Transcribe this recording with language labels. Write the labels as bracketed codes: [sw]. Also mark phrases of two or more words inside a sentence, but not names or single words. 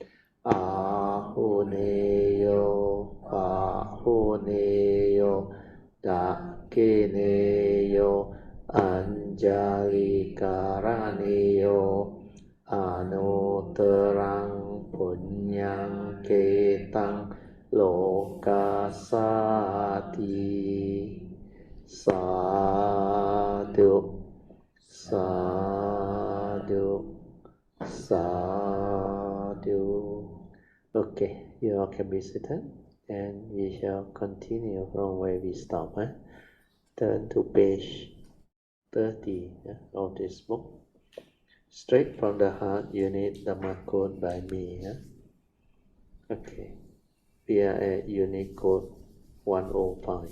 [pi] Ahuneyo, Ahuneyo, Dakineyo, Anjali Karaneyo, Anuttarang Punyang Ketang Lokasati. Sadhu, Sadhu, Sadhu. [en] Okay, you all can be seated, and we shall continue from where we stop. Turn to page 30 of this book. Straight from the heart, unit Dhamma code by me. Okay, we are at unit code 105.